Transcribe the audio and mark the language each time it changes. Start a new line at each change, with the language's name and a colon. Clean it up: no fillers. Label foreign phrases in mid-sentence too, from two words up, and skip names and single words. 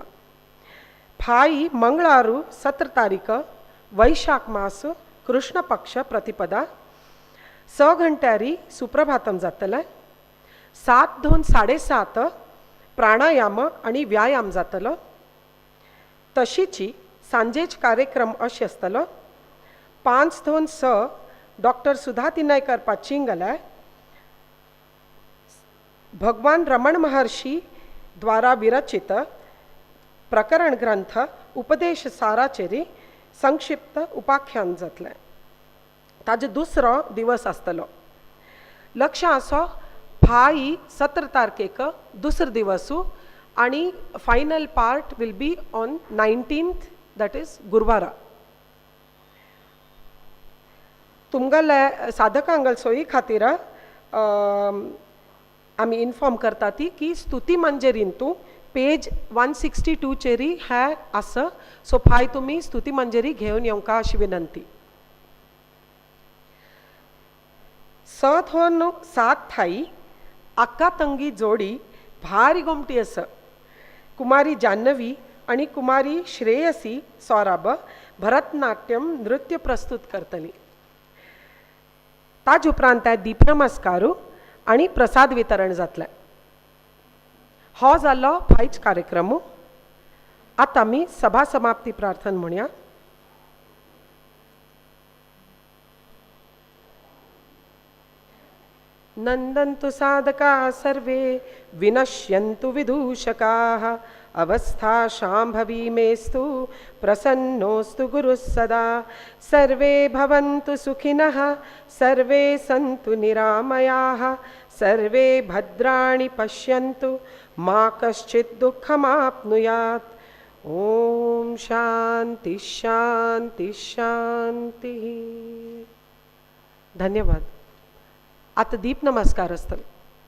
Konkani: फाई मंगळारू 17 तारीख वैशाख मास कृष्ण पक्ष प्रतिपदा 6 घंट्यारी सुप्रभातम जातलें. 7 2 7:30 प्राणायाम आणि व्यायाम जातलो. तशीच सांजेच कार्यक्रम अशें आसतलो. 5 2 6 डॉक्टर सुधा तिनायकर पाचिंगले भगवान रमण महर्षी द्वारा विरचित प्रकरण ग्रंथ उपदेश साराचेरी संक्षिप्त उपाख्यान जातलें. ताजे दुसरो दिवस आसतलो. लक्ष आसो फाई 17 तारखेक दुसरो दिवसू आणि
English: final part will be on 19th, that is
Konkani: गुरुवारा. तुमगेले साधकांगल सोयी खातीर आमी इन्फॉर्म करता ती की स्तुती मंजेरीन तूं पेज 162 चेरी हे आसा. सो फाय तुमी स्तुती मंजेरी घेवन येवंका अशी विनंती. 6 2 7 थाई आक्का तंगी जोडी भारी गोमटी आसा. कुमारी जान्हवी आणि कुमारी श्रेयसी सौरभ भरतनाट्यम नृत्य प्रस्तुत करतली. ताज उपरांत दीप नमस्कारू आणि प्रसाद वितरण जातलें. हो जालो फायच कार्यक्रम. आतां आमी सभा समाप्ती प्रार्थना म्हणया.
Sanskrit: नंदन्तु साधका सर्वे विनश्यन्तु विदूषकाः अवस्था शाम्भवी मेस्तु प्रसन्नोस्तु गुरुः सदा. सर्वे भवन्तु सुखिनः सर्वे सन्तु निरामयाः सर्वे भद्राणि पश्यन्तु मा कश्चित् दुःखमाप्नुयात्. ओम शांति शांति शांति.
Konkani: धन्यवाद. आता दीप नमस्कार असतलो.